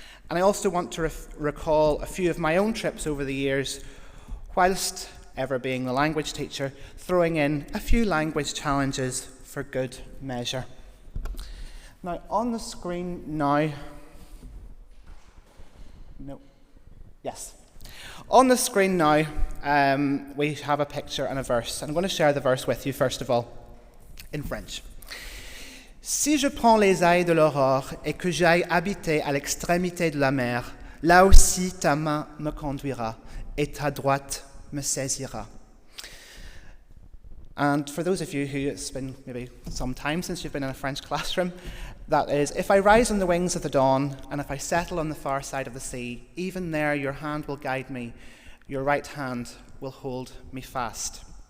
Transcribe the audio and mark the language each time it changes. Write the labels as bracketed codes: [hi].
[en] And I also want to recall a few of my own trips over the years, whilst ever being the language teacher, throwing in a few language challenges for good measure. Now, on the screen now... No. Yes. On the screen now, we have a picture and a verse. I'm going to share the verse with you, first of all, in French. [fr] Si je prends les ailes de l'aurore et que j'aille habiter à l'extrémité de la mer, là aussi ta main me conduira et ta droite me saisira. [en] And for those of you who it's been maybe some time since you've been in a French classroom, that is, if I rise on the wings of the dawn and if I settle on the far side of the sea, even there your hand will guide me, your right hand will hold me fast.